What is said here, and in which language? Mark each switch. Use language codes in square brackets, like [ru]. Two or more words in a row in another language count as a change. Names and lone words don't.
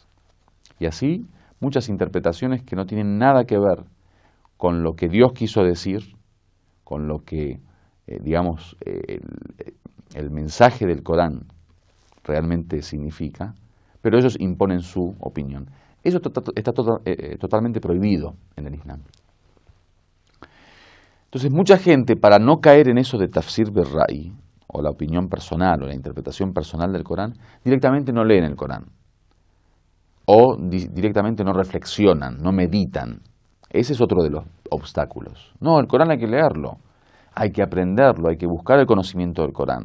[es] Y así, muchas interpretaciones que no tienen nada que ver con lo que Dios quiso decir, con lo que, digamos, el mensaje del Corán realmente significa, pero ellos imponen su opinión. Eso está totalmente prohibido en el Islam. Entonces, mucha gente, para no caer en eso de [ar] تفسير بالرأي, [es] o la opinión personal, o la interpretación personal del Corán, directamente no leen el Corán. O directamente no reflexionan, no meditan. Ese es otro de los obstáculos. No, el Corán hay que leerlo, hay que aprenderlo, hay que buscar el conocimiento del Corán.